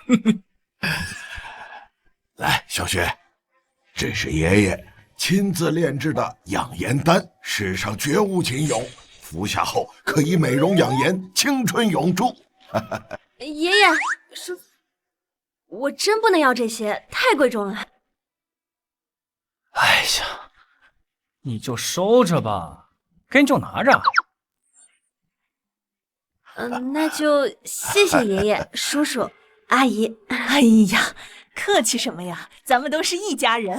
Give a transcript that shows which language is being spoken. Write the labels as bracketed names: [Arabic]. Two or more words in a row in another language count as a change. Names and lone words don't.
[Chinese] 來，小雪，這是爺爺親自煉製的養顏丹，世上絕無僅有，服下後可以美容養顏，青春永駐。爺爺，叔，我真不能要這些，太貴重了。哎呀，你就收着吧，給你就拿着。那就謝謝爺爺、叔叔、阿姨。哎呀，客氣什麼呀，咱們都是一家人。